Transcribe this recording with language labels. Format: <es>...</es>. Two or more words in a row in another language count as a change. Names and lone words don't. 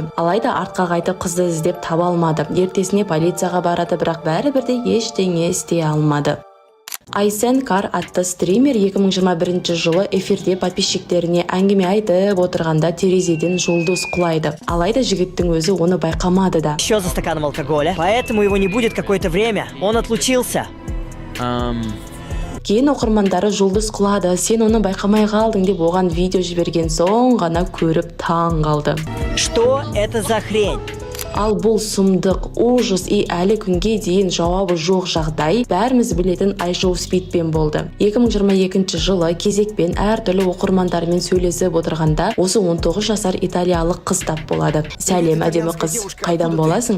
<kk>Алайда артқа қайтып қызды іздеп таба алмады. Ертесіне полицияға барады, бірақ бәрібірде ештеңе істей алмады. Айсен Кар атты стример 2021 жылы эфирде подписчиктеріне әңгіме айтып отырғанда терезеден жұлдыз құлайды. Алайда жігіттің өзі оны байқамады да.</kk> <ru>Еще за стаканом алкоголя, поэтому его не будет какое-то время. Он отлучился.</ru> <kk>Кейін оқырмандары жұлдыз құлады, сен оны байқамай қалдың деп оған видео жіберген соң ғана көріп таң қалды.</kk> <ru>Что это за хрень?</ru> <kk>Ал бұл сұмдық,</kk> <ru>ужас и</ru> <kk>әлі күнге дейін жауабы жоқ жағдай бәріміз білетін iShow Speedпен болды. 2022 жылы кезекпен әртүрлі оқырмандармен сөйлесіп отырғанда осы 19 жасар италиялық қыз тап болады. Сәлем, әдемі қыз, қайдан боласың?</kk>